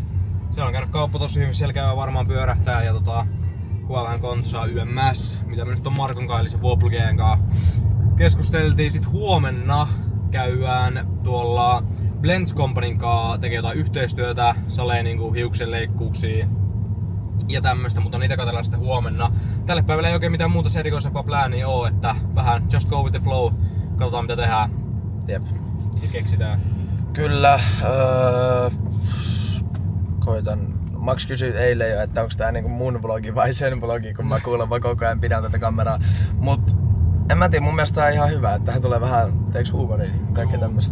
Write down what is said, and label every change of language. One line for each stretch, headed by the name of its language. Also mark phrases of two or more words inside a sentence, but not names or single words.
Finnish: Siellä on käynyt kauppa tosi hyvin, siellä käy varmaan pyörähtää ja kuvaa vähän kontsaa YMS, mitä me nyt on Markon Kailisen Vuoplugien kanssa keskusteltiin. Sit huomenna käydään tuolla Blends Companyn kanssa tekee jotain yhteistyötä, salee niinku hiuksenleikkuuksia ja tämmöstä, mutta niitä katsellaan sitten huomenna. Tälle päivälle ei oikein mitään muuta erikoisempaa plääniä oo, että vähän
English: just go with the flow,
Finnish: katsotaan mitä tehdään. Jep. Ja keksitään. Kyllä, koitan. Max kysyi eilen jo, että onko tää niinku mun vlogi vai sen vlogi, kun mä kuulemma koko ajan pidän tätä kameraa. Mut en mä tiedä, mun mielestä tää on ihan hyvä, että tähän tulee vähän, teeks huumoria, kaikkea tämmöstä.